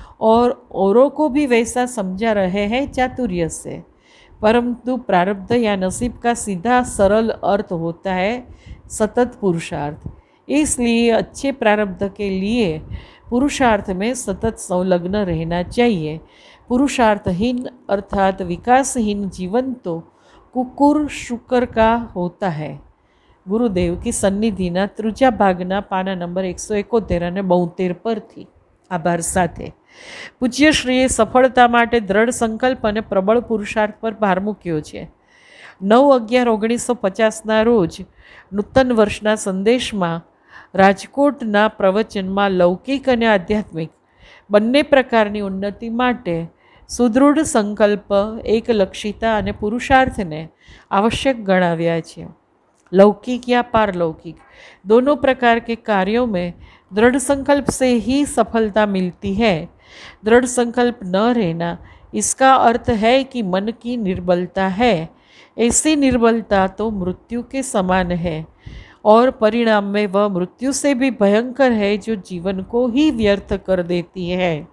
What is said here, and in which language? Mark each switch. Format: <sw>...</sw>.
<hi>और औरों को भी वैसा समझा रहे हैं चातुर्य से, परंतु प्रारब्ध या नसीब का सीधा सरल अर्थ होता है सतत पुरुषार्थ। इसलिए अच्छे प्रारब्ध के लिए पुरुषार्थ में सतत संलग्न रहना चाहिए। पुरुषार्थहीन अर्थात विकासहीन जीवन तो कुकुर शुकर का होता है।</hi> <gu>ગુરુદેવ કી સન્નિધિના 3જા ભાગના પાના નંબર 171 અને 72 પરથી આભાર સાથે પૂજ્યશ્રીએ સફળતા માટે દ્રઢ સંકલ્પ અને પ્રબળ પુરુષાર્થ પર ભાર મૂક્યો છે। 9/11/1950ના રોજ નૂતન વર્ષના સંદેશમાં રાજકોટના પ્રવચનમાં લૌકિક અને આધ્યાત્મિક બંને પ્રકારની ઉન્નતિ માટે સુદૃઢ સંકલ્પ, એકલક્ષિતા અને પુરુષાર્થને आवश्यक गणाव्या છે।</gu> <hi>लौकिक या पारलौकिक दोनों प्रकार के कार्यों में दृढ़ संकल्प से ही सफलता मिलती है। दृढ़ संकल्प न रहना इसका अर्थ है कि मन की निर्बलता है। ऐसी निर्बलता तो मृत्यु के समान है और परिणाम में वह मृत्यु से भी भयंकर है जो जीवन को ही व्यर्थ कर देती है।</hi>